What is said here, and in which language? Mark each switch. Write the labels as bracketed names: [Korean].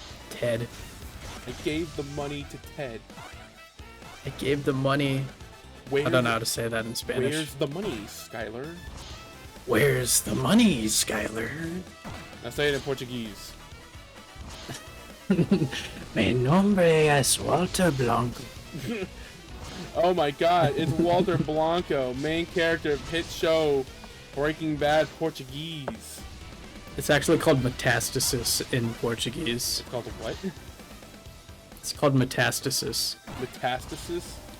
[English] Ted. I gave the money to Ted. I gave the money. I don't know how to say that in Spanish. Where's the money, Skylar? Where's the money, Skylar? Now say it in Portuguese. [Spanish] Mi nombre es Walter Blanco. [English] Oh my god, it's Walter Blanco, main character of hit show Breaking Bad Portuguese. It's actually called Metastasis in Portuguese. It's called what? It's called Metastasis. Metastasis?